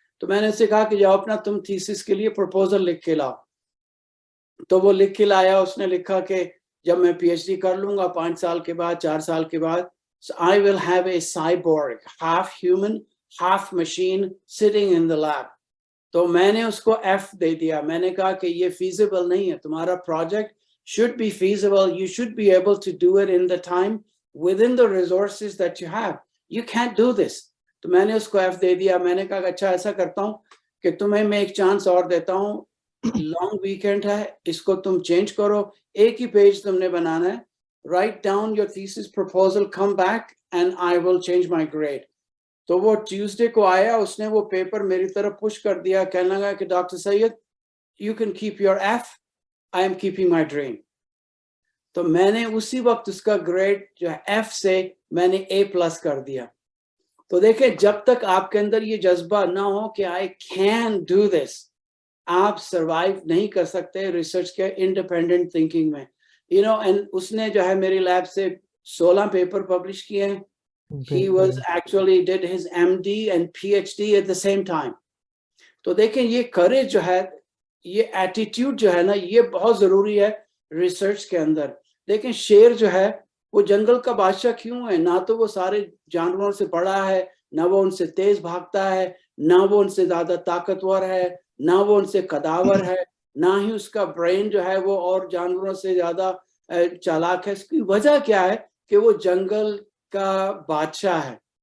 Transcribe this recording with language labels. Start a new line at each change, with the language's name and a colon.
Urdu: تو میں نے اس سے کہا کہ جاؤ اپنا تم تھیسس کے لیے پروپوزل لکھ کے لاؤ. تو وہ لکھ کے لایا, اس نے لکھا کہ جب میں پی ایچ ڈی کر لوں گا 5 سال کے بعد 4 سال کے بعد,
English: I will have a cyborg, half human, half machine sitting in the lab.
Urdu: تو میں نے اس کو ایف دے دیا. میں نے کہا کہ یہ فیزیبل نہیں ہے, تمہارا project
English: should be feasible, you should be able to do it in the time within the resources that you have. You can't do this.
Urdu: تو میں نے اس کو ایف دے دیا. میں نے کہا کہ اچھا ایسا کرتا ہوں کہ تمہیں میں ایک چانس اور دیتا ہوں, لانگ ویکینڈ ہے, اس کو تم چینج کرو, ایک ہی پیج تم نے بنانا ہے,
English: write down your thesis proposal, come back and I will change my grade.
Urdu: تو وہ ٹیوزڈے کو آیا, اس نے وہ پیپر میری طرف پش کر دیا, کہنے لگا کہ doctor Syed
English: you can keep your F, I am keeping my dream.
Urdu: تو میں نے اسی وقت اس کا گریڈ جو ایف سے میں نے A+ کر دیا. تو دیکھیں جب تک آپ کے اندر یہ جذبہ نہ ہو کہ
English: I can do this,
Urdu: آپ سروائیو نہیں کر سکتے ریسرچ کے انڈیپینڈنٹ تھنکنگ میں. اینڈ اس نے جو ہے میری لیب سے 16 پیپر پبلش کیے ہیں.
English: He was actually did his MD and PhD at the same time.
Urdu: تو دیکھیں یہ کریج جو ہے, یہ ایٹیٹیوڈ جو ہے نا, یہ بہت ضروری ہے ریسرچ کے اندر. دیکھیں شیر جو ہے وہ جنگل کا بادشاہ کیوں ہے؟ نہ تو وہ سارے جانوروں سے بڑا ہے, نہ وہ ان سے تیز بھاگتا ہے, نہ وہ ان سے زیادہ طاقتور ہے, نہ وہ ان سے قداور ہے, نہ ہی اس کا برین جو ہے وہ اور جانوروں سے زیادہ چالاک ہے. اس کی وجہ کیا ہے کہ وہ جنگل کا بادشاہ ہے.